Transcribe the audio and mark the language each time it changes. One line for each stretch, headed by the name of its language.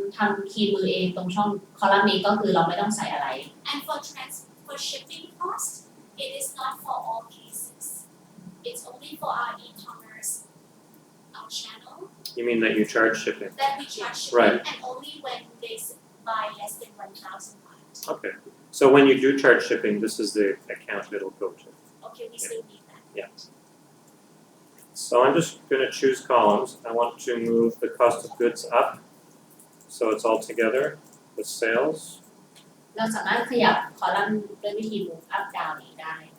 Thai: ทำคีย์มือเองตรงช่องคอลัมน์นี้ก็คือเราไม่ต้องใส่อะไร
English: And for shipping cost it is not for all cases. It's only for our e-commerce channel You mean that you charge shipping? that we charge shipping Right. and only when they buy less than 1,000 baht. Okay. So when you do charge shipping, this is the account it'll go to. Okay, we still need that. Yeah. So I'm just going to choose columns. I want to move the cost of goods up. So it's all together with sales.
Thai: เราสามารถขยับคอลัมน์ด้วยวิธี
English: move up down
Thai: นี้ได้